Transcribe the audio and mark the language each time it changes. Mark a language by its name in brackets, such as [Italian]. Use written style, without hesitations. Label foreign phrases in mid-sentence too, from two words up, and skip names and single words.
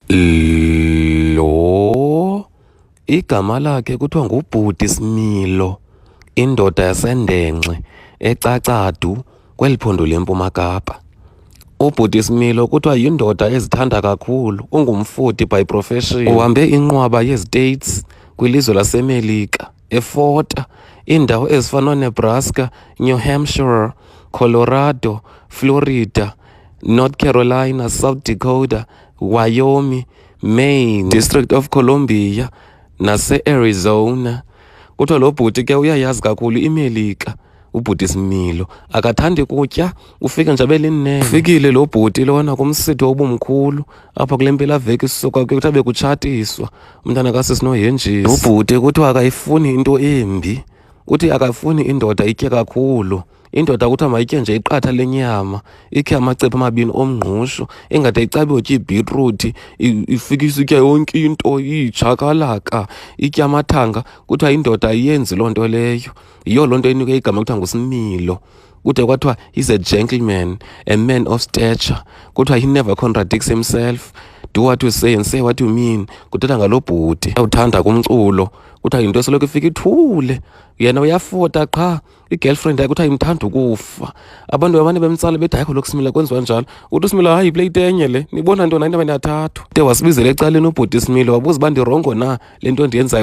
[Xhosa] Lo igama lakhe kuthiwa nguBhuti Smilo, indoda yaseNdenxe eCacadu kweli phondo leMpuma Kapa. UBhuti Smilo kuthiwa yindoda ezithanda kakhulu, ungumfoti [English] by profession. [Xhosa] Uhambe inqwaba yeStates kwilizwe laseMelika, efota iindawo ezifana Nebraska, New Hampshire, Colorado, Florida, North Carolina, South Dakota, Wyoming, Maine, District of Columbia nase-Arizona. Kuthiwa lo bhuti ke uyayazi kakhulu iMelika. UBhuti Smilo akathandi kutya, ufike nje abe linene. Ufikile lo bhuti lona kumsitho obumkhulu apha kule mpelaveki sisuka kuthi abe kutshatiswa umntana kasisi noHenjisi. Lo bhuti kuthiwa akayifuni into embi, uthi akafuni indoda itye kakhulu. Indoda kuthiwa mayitye nje iqatha lenyama, ikhe amacephe amabini omngqusho, ingade icabe utya ibhitruthi, ifike isitya yonke into, ijakalaka, itya amathanga. Kuthiwa indoda ayenzi loo nto leyo. Yiyo loo nto inikwe igama kuthiwa nguSmilo. Kude kwathiwa [English] he's a gentleman, a man of stature. Kuthiwa he never contradicts himself. Do what you say and say what you mean. [Xhosa] Kuthetha ngalo bhuti. Uyawuthanda kumculo. Kuthiwa yinto esoloko ifika ithule. Yena uyafota qha. [English] I-girlfriend yakhe [Xhosa] kuthiwa imthanda ukufa. Abantu bamane bemtsala bethi hayi lokhu Smilo kwenziwa njalo. Uthi uSmilo hayi iplate enye le. Nibona ntoni into abanathathu. De wasibizela ecaleni uBhuti Smilo wabuza uba ndirongo na le nto ndiyenzayo.